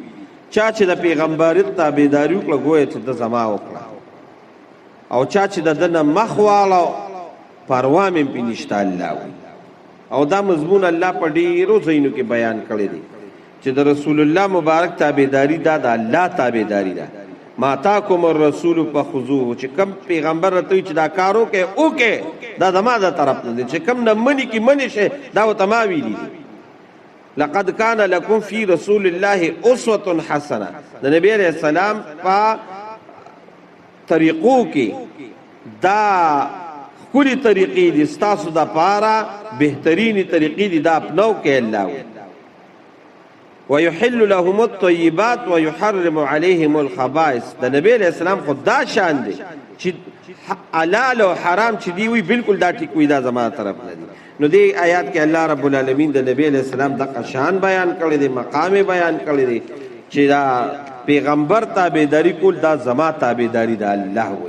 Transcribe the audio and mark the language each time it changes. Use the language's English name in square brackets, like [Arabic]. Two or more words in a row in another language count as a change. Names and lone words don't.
[Pashto] چا چې د پیغمبرت تابعداري وکړه ګویا چې د زما وکړه، او چا چې د ده نه مخ واړه پروا مې پې نشته الله وی. او دا مضمون الله په ډېرو ځایونو کې بیان کړی دی چې د رسول الله مبارک تابعداري دا د الله تابعداري ده. [Arabic] ما تاکم الرسول فخذوه، [Pashto] چې کم پیغمبر راته وي چې دا کار وکړې دا زما د طرف نه دی، چې کم نه مني کې منې شي دا ورته ما ویلي دي. [Arabic] لقد كان لكم في رسول الله اسوة حسنه، [Pashto] د نبی [Arabic] علیہ السلام [Pashto] په طریقو کې دا ښکلي طریقې دي، ستاسو دپاره بهترینې طریقې دي، دا اپنو کې الله وي. [Arabic] ويحل لهم الطيبات ويحرم عليهم الخبائث، [Pashto] د نبی [Arabic] علیہ السلام [Pashto] خو دا شان دی چې حلال او حرام چې دی وي بالکل دا ټیک وي، دا زما طرف نه دی. نو دې آیات کې [Arabic] الله رب العالمین [Pashto] د نبی [Arabic] علیہ السلام [Pashto] دغه شان بیان کړی دی، مقام بیان کړی دی چې دا پیغمبر تابعداري کول دا زما تابعداري د الله وي.